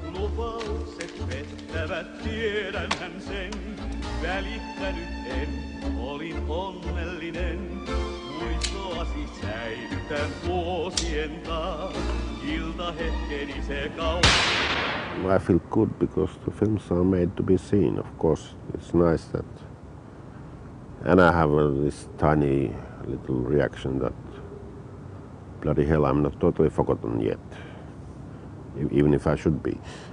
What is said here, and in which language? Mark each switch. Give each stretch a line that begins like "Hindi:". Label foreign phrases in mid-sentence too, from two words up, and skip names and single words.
Finnish: lupaukset pettävät, tiedänhän sen. Välittänyt en, olin onnellinen. Muistoasi säilytän vuosien taas. Iltahetkeni se kauan.
English: I feel good because the films are made to be seen, of course. It's nice that. And I have this tiny little reaction that, bloody hell, I'm not totally forgotten yet. Even if I should be.